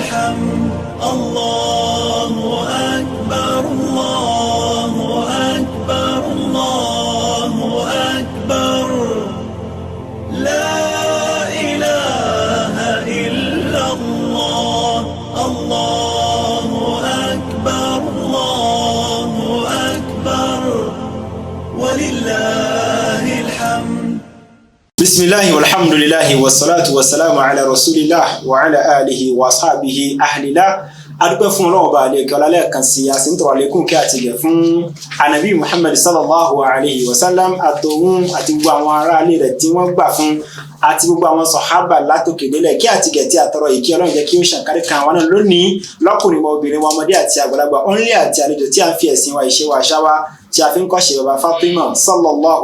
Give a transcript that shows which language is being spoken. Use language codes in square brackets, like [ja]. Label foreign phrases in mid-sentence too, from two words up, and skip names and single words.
[ar] حمد الله أكبر الله أكبر الله أكبر لا إله إلا الله الله أكبر الله أكبر ولله الحمد. بسم الله والحمد لله والصلاة والسلام على رسول الله وعلى آله وأصحابه أهل الله. [yo] Adúpẹ́ fún Ọlọ́run Ọba àlekè ọlá lẹ́ẹ̀kan sí a sì ń tọrọ àlékún kí a ti gẹ̀ fún Ànábì Muhammad [ar] صلى الله عليه وسلم [yo] àtòun àti gbogbo àwọn ará ilé rẹ̀ tí wọ́n gbà fún àti gbogbo àwọn sọ̀hábà látòkè délẹ̀ kí a ti gẹ̀ tí a tọrọ ìkí Ọlọ́run jẹ́ kí ó ṣàǹkárí kan àwọn náà lónìí lọ́kùnrin mọ́ obìnrin wọn ọmọdé àti àgbàlagbà ọ̀nlé àti àlejò tí a ń fi ẹ̀sìn wa ìṣe wa àṣà wa tí a fi ń kọ́ṣe bàbá Fatima sallallahu